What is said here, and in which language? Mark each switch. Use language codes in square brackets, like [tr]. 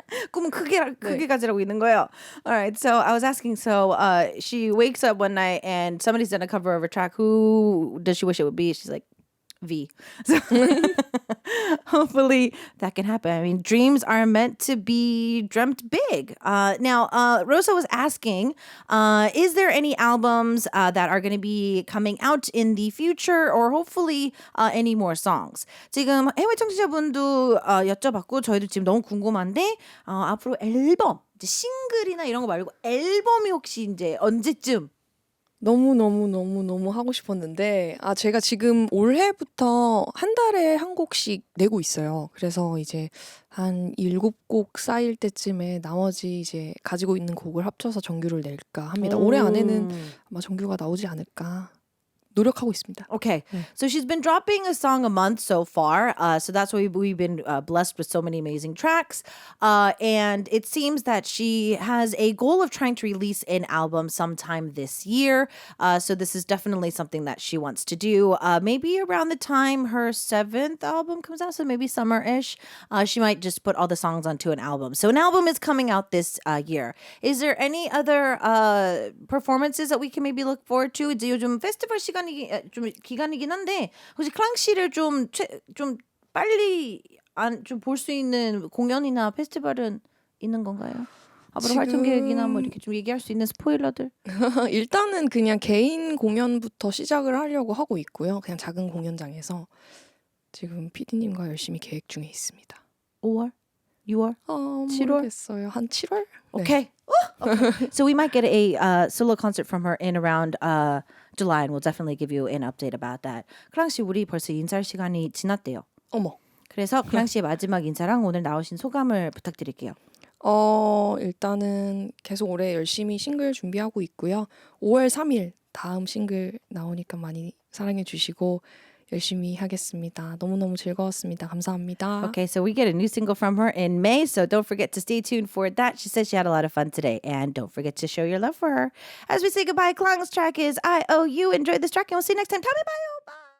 [ko] 꿈은 크게 가지라고 있는 거예요. [en] Alright, so I was asking, so she wakes up one night and somebody's done a cover of her track. Who does she wish it would be? She's like, V. So hopefully that can happen. I mean, dreams are meant to be dreamt big. Now, Rosa was asking, is there any albums that are going to be coming out in the future or hopefully any more songs? [ko] 지금 해외 청취자분도 여쭤봤고 저희도 지금 너무 궁금한데 앞으로 앨범, 이제 싱글이나 이런 거 말고 앨범이 혹시 이제 언제쯤 너무 하고 싶었는데 제가 지금 올해부터 한 달에 한 곡씩 내고 있어요. 그래서 이제 한 7곡 쌓일 때쯤에 나머지 이제 가지고 있는 곡을 합쳐서 정규를 낼까 합니다. 올해 안에는 아마 정규가 나오지 않을까 노력하고 있습니다. [en] Okay, so she's been dropping a song a month so far. So that's why we've been blessed with so many amazing tracks. And it seems that she has a goal of trying to release an album sometime this year. So this is definitely something that she wants to do. Maybe around the time her 7th album comes out, so maybe summer-ish, she might just put all the songs onto an album. So an album is coming out this year. Is there any other performances that we can maybe look forward to? [ko] 이제 요즘 페스티벌 기간이긴 한데 혹시 클랑 씨를 좀 빨리 좀 볼 수 있는 공연이나 페스티벌은 있는 건가요? 앞으로 활동 계획이나 뭐 이렇게 좀 얘기할 수 있는 스포일러들. 일단은 그냥 개인 공연부터 시작을 하려고 하고 있고요. 그냥 작은 공연장에서 지금 PD님과 열심히 계획 중에 있습니다. 5월? 6월? 7월? 모르겠어요. 한 7월? [en] Okay. Okay. So we might get a solo concert from her in around July, and we'll definitely give you an update about that. [ko] 클랑 씨, 우리 벌써 인사할 시간이 지났대요. 어머. 그래서 클랑 씨의 마지막 인사랑 오늘 나오신 소감을 부탁드릴게요. 일단은 계속 올해 열심히 싱글 준비하고 있고요. 5월 3일 다음 싱글 나오니까 많이 사랑해 주시고 열심히 하겠습니다. 너무너무 즐거웠습니다. 감사합니다. [en] Okay, so we get a new single from her in May, so don't forget to stay tuned for that. She says she had a lot of fun today, and don't forget to show your love for her. As we say goodbye, Klang's track is I Owe You. Enjoy this track, and we'll see you next time. [ko] 다음에 봐요. [en] Bye.